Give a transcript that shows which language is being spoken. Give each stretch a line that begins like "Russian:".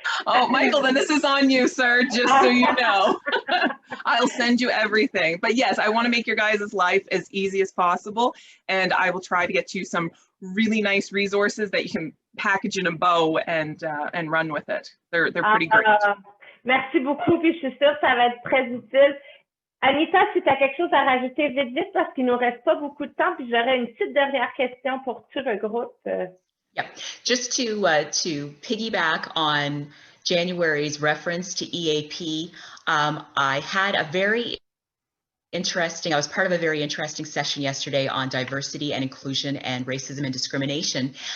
English: Oh, Michael, then this is on you, sir, just so you know. I'll send you everything. But yes, I want to make your guys' life as easy as possible. And I will try to get you some really nice resources that you can package in a bow and run with it. They're pretty great.
French: Merci beaucoup. Puis je suis sûre que ça va être très utile. Anita, si tu as quelque chose à rajouter vite, vite, parce qu'il ne nous reste pas beaucoup de temps, puis j'aurais une petite dernière question pour tout le groupe.
English: Yeah, just to piggyback on January's reference to EAP, I had a very interesting, I was part of a very interesting session yesterday on diversity and inclusion and racism and discrimination.